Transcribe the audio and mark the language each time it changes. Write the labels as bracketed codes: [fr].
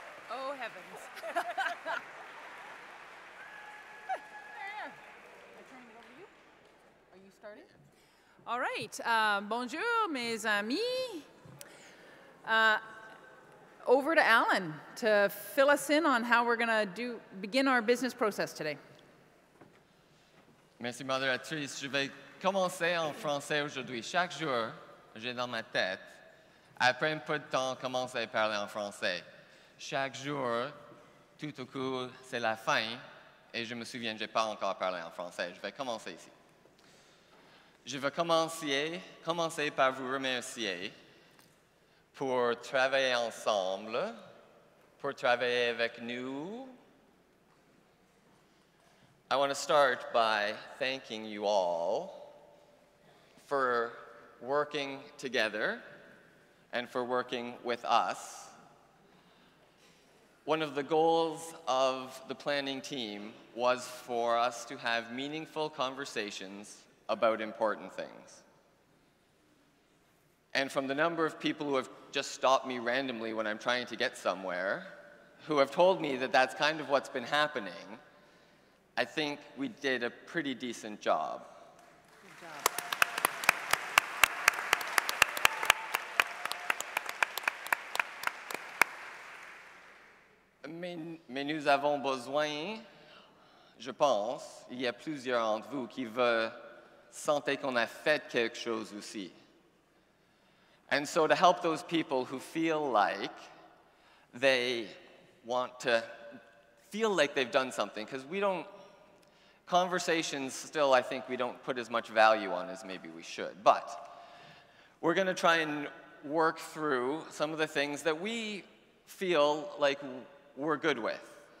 [en] Oh, heavens. I turn it over to you? Are you starting? All right. [fr] Bonjour, mes amis. [en] Over to Alan to fill us in on how we're going to begin our business process today. [fr] Merci, Moderatrice. Je vais commencer en français aujourd'hui. Chaque jour, j'ai dans ma tête, après un peu de temps, commencer à parler en français. Chaque jour, tout au coup, c'est la fin, et je me souviens, je n'ai pas encore parlé en français. Je vais commencer ici. Je vais commencer par vous remercier pour travailler ensemble, pour travailler avec nous. [en] I want to start by thanking you all for working together and for working with us. One of the goals of the planning team was for us to have meaningful conversations about important things. And from the number of people who have just stopped me randomly when I'm trying to get somewhere, who have told me that that's kind of what's been happening, I think we did a pretty decent job. Good job. [fr] Mais nous avons besoin, je pense, il y a plusieurs d'entre vous qui veulent sentir qu'on a fait quelque chose aussi. [en] And so to help those people who feel like they want to feel like they've done something, because conversations still, I think, we don't put as much value on as maybe we should. But we're going to try and work through some of the things that we feel like we're good with.